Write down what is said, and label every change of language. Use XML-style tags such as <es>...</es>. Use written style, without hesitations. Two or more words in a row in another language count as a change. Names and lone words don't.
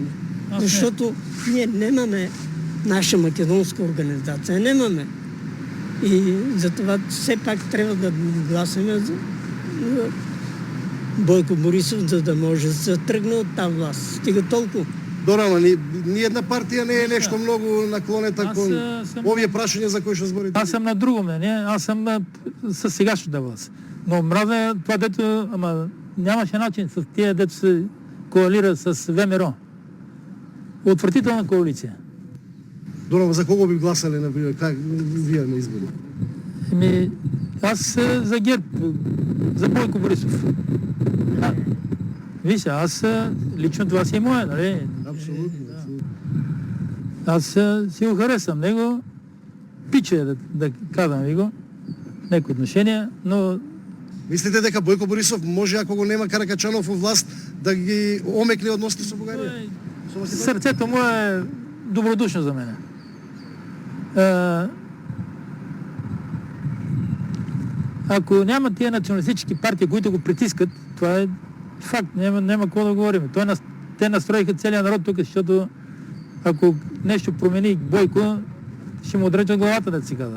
<bg>Аз не. Защото ние нямаме наша македонска организация. Нямаме. И затова все пак трябва да гласиме за Бойко Борисов, за да може да се тръгне от тази власт. Стига толкова. Добре,</bg> <mk>ама ни една партија не е нешто многу наклонета</mk> <bg>Аз,</bg> <mk>кон</mk> <bg>съм-</bg> <mk>овие прашања за кои што зборите.</mk> <bg>Аз съм на друго мнение, аз съм със сегашната власт. Но мразя това, дето, ама нямаше начин с тия, дето се коалира с ВМРО. Отвратителна коалиция.</bg> <mk>Добре, ама за кого би гласале на вие на избори?</mk> <bg>Аз за ГЕРБ, за Бойко Борисов. Виж, аз лично това си е мое, нали?</bg> <mk>Апсолутно.</mk> <bg>Аз си го харесвам него. Пиче, да казвам ви го. Неко отношения, но</bg> <mk>Мислите дека Бойко Борисов може, ако го нема Каракачанов во власт, да ги омекне односите со Бугарија? Со Македонија?</mk> <bg>сърцето му е добродушно за мене. Ако няма тия националистически партии, които го притискат, това е факт, няма какво да говорим. Те настроиха целият народ тук, защото ако нещо промени Бойко, ще му отрежат главата, да си казват.</bg>